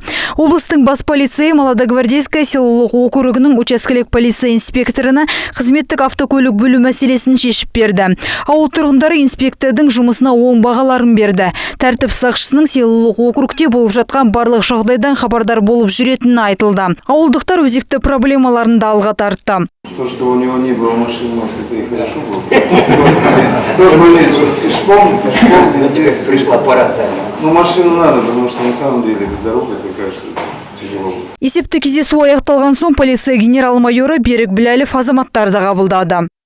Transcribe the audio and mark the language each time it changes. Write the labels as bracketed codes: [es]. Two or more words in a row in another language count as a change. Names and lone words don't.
[kk] Облыстың бас полицейі Молодогвардейская селолық округінің учаскелік полиция инспекторына қызметтік автокөлік бөлу мәселесін шешіп берді. Ауыл тұрғындары инспектордың жұмысына оң бағаларын берді. Тәртіп сақшысының селолық округте болып жатқан барлық жағдайдан хабардар болып жүретіні айтылды. Ауылдықтар өзекті проблемаларын да алға тартты. [ru] То, что у него не было машины, это и хорошо было. Тот момент, что пешком, тебе пришла пора. ну машину надо, потому что на самом деле эта дорога такая, что тяжело. [kk] Есепті кездесу аяқталған соң полиция генерал-майоры Берік Біләлов азаматтарды қабылдады.